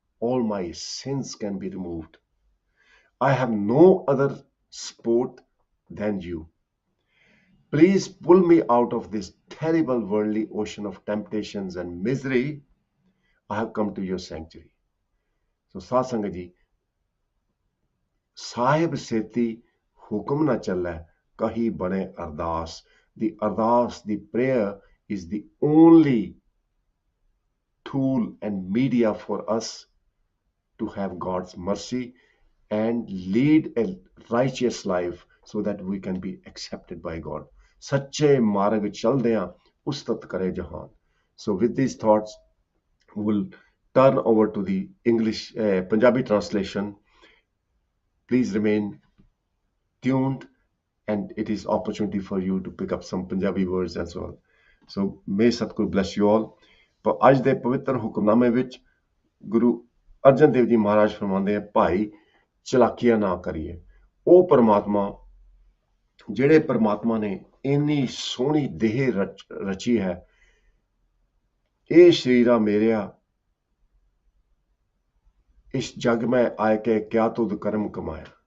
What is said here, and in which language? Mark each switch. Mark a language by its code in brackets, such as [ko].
[en] All my sins can be removed. I have no other sport than you. Please pull me out of this terrible worldly ocean of temptations and misery. I have come to your sanctuary. [pa] So ਸਾਧ ਸੰਗਤ ਜੀ, ਸਾਹਿਬ ਸੇਤੀ ਹੁਕਮ ਨਾ ਚੱਲੈ ਕਹੀ ਬਣੇ ਅਰਦਾਸ. [en] The ardas, the prayer is the only tool and media for us to have God's mercy and lead a righteous life so that we can be accepted by God. [pa] ਸੱਚੇ ਮਾਰਗ ਚਲਦਿਆਂ ਉਸਤਤ ਕਰੇ ਜਹਾਨ. [en] So with these thoughts, we'll turn over to the English Punjabi translation. Please remain tuned, and it is opportunity for you to pick up some Punjabi words as well. So may Satguru bless you all. [pa] ਪਰ ਅੱਜ ਦੇ ਪਵਿੱਤਰ ਹੁਕਮਨਾਮੇ ਵਿੱਚ ਗੁਰੂ ਅਰਜਨ ਦੇਵ ਜੀ ਮਹਾਰਾਜ ਫਰਮਾਉਂਦੇ ਆ, ਭਾਈ ਚਲਾਕੀਆਂ ਨਾ ਕਰੀਏ. ਉਹ ਪਰਮਾਤਮਾ ਜਿਹੜੇ ਪਰਮਾਤਮਾ ਨੇ ਇੰਨੀ ਸੋਹਣੀ ਦੇਹ ਰਚੀ ਹੈ, ਇਹ ਸ਼ਰੀਰਾ ਮੇਰਿਆ ਇਸ ਜਗ ਮੈਂ ਆਇ ਕੇ ਕਿਆ ਤੁਧ ਕਰਮ ਕਮਾਇਆ.